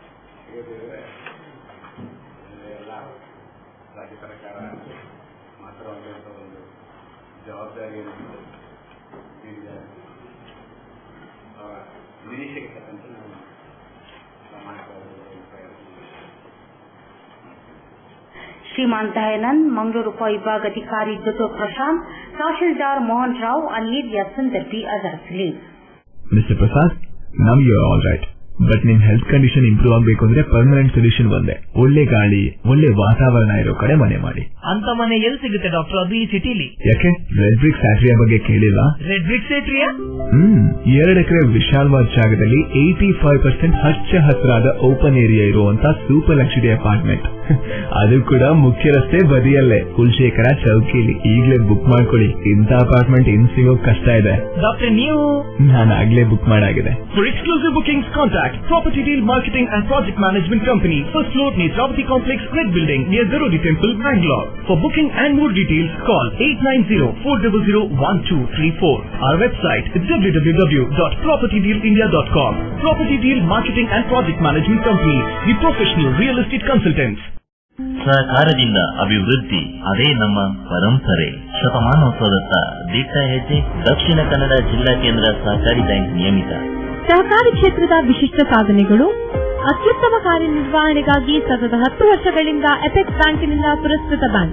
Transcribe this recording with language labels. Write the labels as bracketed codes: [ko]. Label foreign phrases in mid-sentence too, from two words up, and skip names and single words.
[kn] ಎಲ್ಲ ರಾಜ್ಯ ಸರ್ಕಾರ ಮಾತ್ರವಾಗುವಂಥ ಒಂದು ಜವಾಬ್ದಾರಿಯನ್ನು ಅವರ ನಿರೀಕ್ಷೆಗೆ ತಕ್ಕಂತೆ ನಾವು ಪ್ರಾಮಾಣಿಕವಾಗಿ [kok] श्रीमान दयानंद, मंगळूर उपविभाग अधिकारी डॉ. प्रशांत, तहसीलदार मोहन राव आणि या संदर्भी हजर. [kn] ಮಿಸ್ಟರ್ ಪ್ರಸಾದ್, ನಮ್ [en] you are all right, but [kn] ನಿಮ್ [en] health condition improve [kn] ಆಗಬೇಕು ಅಂದ್ರೆ [en] permanent solution [kn] ಒಂದೇ, ಒಳ್ಳೆ ಗಾಳಿ ಒಳ್ಳೆ ವಾತಾವರಣ ಇರೋ ಕಡೆ ಮನೆ ಮಾಡಿ. ಅಂತ ಮನೆ ಎಲ್ಲಿ ಸಿಗುತ್ತೆ ಡಾಕ್ಟರ್? ಅದು ಈ ಸಿಟಿಲಿ. ಯಾಕೆ ರೆಡ್ ಬ್ರಿಕ್ ಫ್ಯಾಕ್ಟರಿಯ ಬಗ್ಗೆ ಕೇಳಿಲ್ಲ? ರೆಡ್ ಬ್ರಿಕ್ ಫ್ಯಾಕ್ಟರಿಯಾ? 2 ಎಕರೆ ವಿಶಾಲವಾದ ಜಾಗದಲ್ಲಿ 85% ಹಚ್ಚ ಹಸಿರಾದ [en] open area [kn] ಇರುವಂತ [en] super luxury apartment, [kn] ಅದು ಕೂಡ ಮುಖ್ಯ ರಸ್ತೆ ಬದಿಯಲ್ಲೇ, ಕುಲಶೇಖರ ಚೌಕಿಲಿ. ಈಗಲೇ ಬುಕ್ ಮಾಡ್ಕೊಳ್ಳಿ, ಇಂಥ ಅಪಾರ್ಟ್ಮೆಂಟ್ ಇನ್ ಸಿಗೋಕ್ ಕಷ್ಟ ಇದೆ. ಡಾಕ್ಟರ್ ನೀವು? ನಾನು ಆಗ್ಲೇ ಬುಕ್ ಮಾಡಾಗಿದೆ. [en] For exclusive bookings, contact Property Deal Marketing and Project Management Company, first floor, Netravati Complex, Red Building, near Garodi Temple, Bangalore. For booking and more details, call 890-400-1234. Our website is www.propertydealindia.com. Property Deal Marketing and Project Management Company, the professional real estate consultants. [kn] ಸಹಕಾರದಿಂದ ಅಭಿವೃದ್ಧಿ, ಅದೇ ನಮ್ಮ ಪರಂಪರೆ. ಶತಮಾನೋತ್ಸವದತ್ತ ದಿಟ್ಟ ಹೆಜ್ಜೆ. ದಕ್ಷಿಣ ಕನ್ನಡ ಜಿಲ್ಲಾ ಕೇಂದ್ರ ಸಹಕಾರಿ ಬ್ಯಾಂಕ್ ನಿಯಮಿತ. ಸಹಕಾರಿ ಕ್ಷೇತ್ರದ ವಿಶಿಷ್ಟ ಸಾಧನೆಗಳು. ಅತ್ಯುತ್ತಮ ಕಾರ್ಯನಿರ್ವಹಣೆಗಾಗಿ ಸತತ 10 ವರ್ಷಗಳಿಂದ ಎಪೆಕ್ಸ್ ಬ್ಯಾಂಕಿನಿಂದ ಪುರಸ್ಕೃತ ಬ್ಯಾಂಕ್.